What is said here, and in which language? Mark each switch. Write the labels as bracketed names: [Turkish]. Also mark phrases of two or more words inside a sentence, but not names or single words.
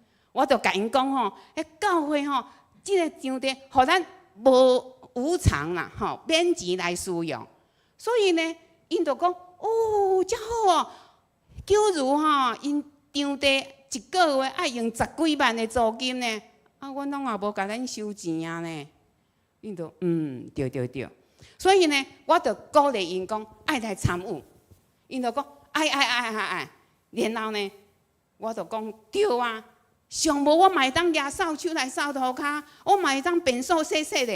[Min Nan Chinese] 我就甲因讲吼，教会吼，即个场地，互咱无偿啦，吼，免钱来使用。所以呢，因就讲，哦，遮好哦，九如吼，因场地一个月爱用10几万的租金呢，啊，阮拢也无甲咱收钱啊呢。因就对。所以呢，我就鼓励因讲爱来参与。因就讲爱。然后呢，我就讲对啊，上无我嘛会当举扫帚来扫涂骹，我嘛会当便所洗的。